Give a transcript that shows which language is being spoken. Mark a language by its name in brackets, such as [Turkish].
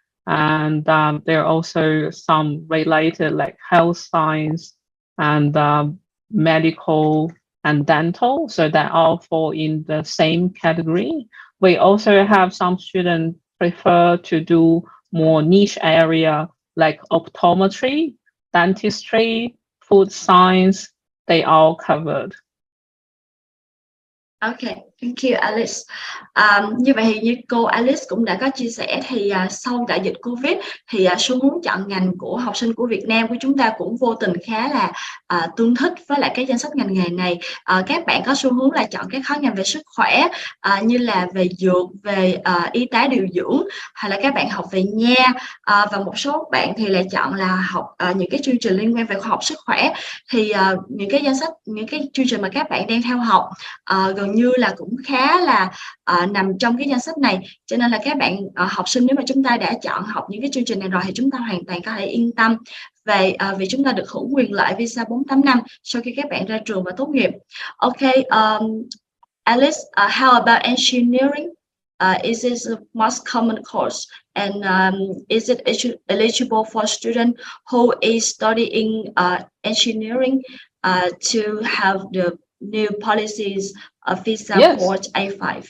[English] And there are also some related like health science and medical and dental, so that all fall in the same category. We also have some students prefer to do more niche area like optometry, dentistry, food science, they all covered. Okay, thank you Alice. [Vietnamese] Như vậy thì như cô Alice cũng đã có chia sẻ thì sau đại dịch Covid thì xu hướng chọn ngành của học sinh của Việt Nam của chúng ta cũng vô tình khá là tương thích với lại cái danh sách ngành nghề này. Các bạn có xu hướng là chọn các khối ngành về sức khỏe như là về dược, về y tá điều dưỡng, hay là các bạn học về nha, và một số bạn thì lại chọn là học những cái chương trình liên quan về khoa học sức khỏe. Thì những cái danh sách, những cái chương trình mà các bạn đang theo học gần như là cũng khá là nằm trong cái danh sách này, cho nên là các bạn học sinh nếu mà chúng ta đã chọn học những cái chương trình này rồi thì chúng ta hoàn toàn có thể yên tâm về vì chúng ta được hưởng quyền lợi visa 4-8 năm sau khi các bạn ra trường và tốt nghiệp. [English] Okay, Alice, how about engineering? Is it the most common course, and is it eligible for student who is studying engineering to have the new policies of visa for A5?